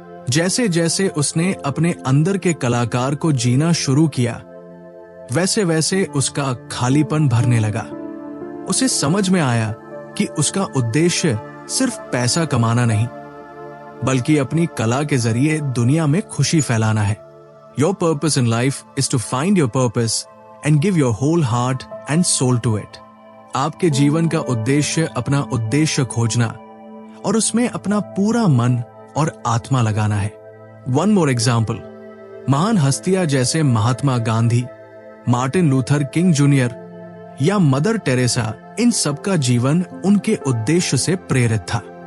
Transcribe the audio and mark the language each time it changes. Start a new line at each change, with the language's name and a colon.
Hindi: जैसे जैसे उसने अपने अंदर के कलाकार को जीना शुरू किया, वैसे वैसे उसका खालीपन भरने लगा। उसे समझ में आया कि उसका उद्देश्य सिर्फ पैसा कमाना नहीं, बल्कि अपनी कला के जरिए दुनिया में खुशी फैलाना है।
English: Your purpose in life is to find your purpose and give your whole heart and soul to it.
Hindi: आपके जीवन का उद्देश्य अपना उद्देश्य खोजना और उसमें अपना पूरा मन और आत्मा लगाना है।
English: One more example,
Hindi: महान हस्तियां जैसे Mahatma Gandhi, Martin Luther king junior या मदर टेरेसा, इन सब का जीवन उनके उद्देश्य से प्रेरित था।